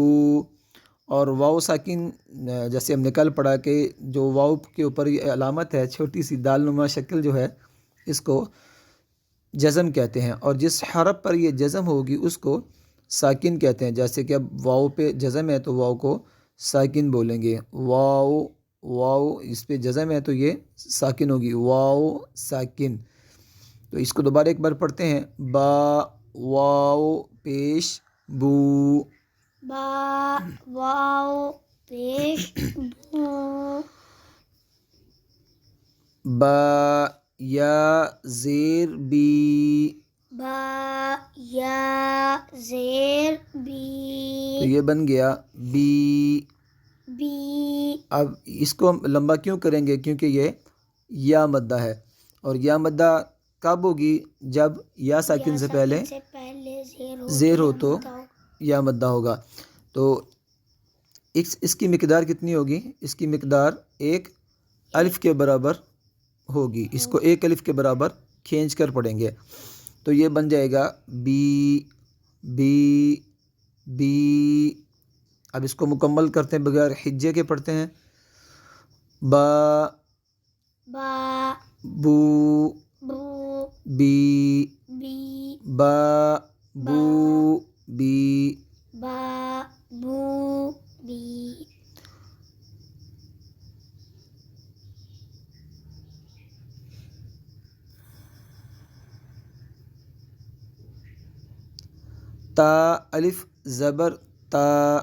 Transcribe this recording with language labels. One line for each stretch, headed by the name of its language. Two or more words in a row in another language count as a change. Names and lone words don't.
Urdu: اور واو ساکن جیسے ہم نے کل پڑھا کہ جو واو کے اوپر یہ علامت ہے چھوٹی سی دال نما شکل جو ہے، اس کو جزم کہتے ہیں، اور جس حرف پر یہ جزم ہوگی اس کو ساکن کہتے ہیں۔ جیسے کہ اب واو پہ جزم ہے تو واو کو ساکن بولیں گے، واو واو اس پہ جزم ہے تو یہ ساکن ہوگی، واو ساکن۔ تو اس کو دوبارہ ایک بار پڑھتے ہیں، با واو پیش بو، با واو پیش بو، با یا زیر بی، با یا زیر تو بی یہ بن گیا بی. بی. اب اس کو ہم لمبا کیوں کریں گے؟ کیونکہ یہ یا مدہ ہے، اور یا مدہ کب ہوگی؟ جب یا ساکن سے پہلے زیر ہو تو یا مدہ ہوگا. تو اس کی مقدار کتنی ہوگی؟ اس کی مقدار ایک الف کے برابر ہوگی. اس کو ایک الف کے برابر کھینچ کر پڑھیں گے. تو یہ بن جائے گا بی بی بی. اب اس کو مکمل کرتے ہیں، بغیر حجے کے پڑھتے ہیں. با با بو بو بی بی با بو بی. با بو بی. تا الف زبر تا.